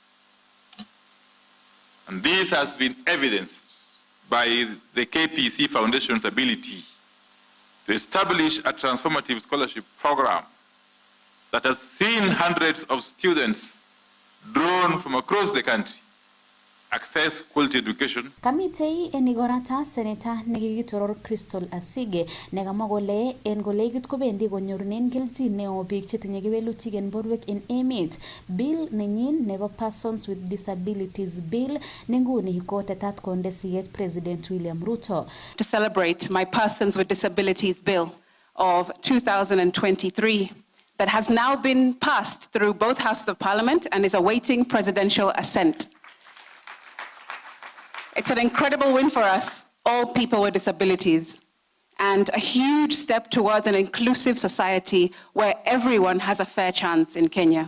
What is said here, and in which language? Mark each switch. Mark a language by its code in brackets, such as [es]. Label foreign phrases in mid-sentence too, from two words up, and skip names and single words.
[en] And this has been evidenced by the KPC Foundation's ability to establish a transformative scholarship program that has seen hundreds of students drawn from across the country access quality education. [kln] Kamitei en igorata seneta nekikitoror Crystal Asige nekamwa kole en kolegit kobendi konyorunen kelchin neo biik chetinye kewelutik en borwek en emet. Bill nenyin nebo Persons with Disabilities Bill nenguni kotetat konde siyet President William Ruto. [en] To celebrate my Persons with Disabilities Bill of 2023 that has now been passed through both Houses of Parliament and is awaiting presidential assent. It's an incredible win for us, all people with disabilities, and a huge step towards an inclusive society where everyone has a fair chance in Kenya.